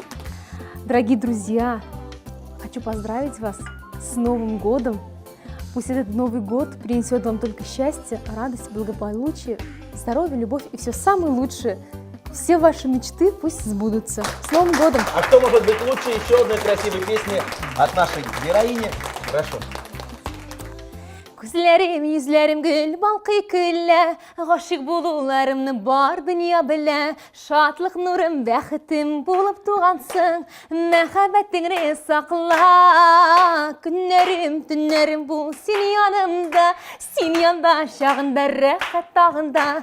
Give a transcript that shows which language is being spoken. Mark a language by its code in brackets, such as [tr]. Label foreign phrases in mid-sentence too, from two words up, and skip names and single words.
[ru] Дорогие друзья, хочу поздравить вас с Новым годом. Пусть этот Новый год принесет вам только счастье, радость, благополучие, здоровье, любовь и все самое лучшее. Все ваши мечты пусть сбудутся. С Новым годом! А кто может быть лучше еще одной красивой песни от нашей героини? Хорошо. [tt] Күзләрем, йөзләрем гөл балкый көллә, гашык булуларымны бар дөнья белә. Шатлык нурым, бәхетем булып тугансың, мәхәббәтеңне сакла. Көннәрем, төннәрем бу син янда чагында рәхәт тагында.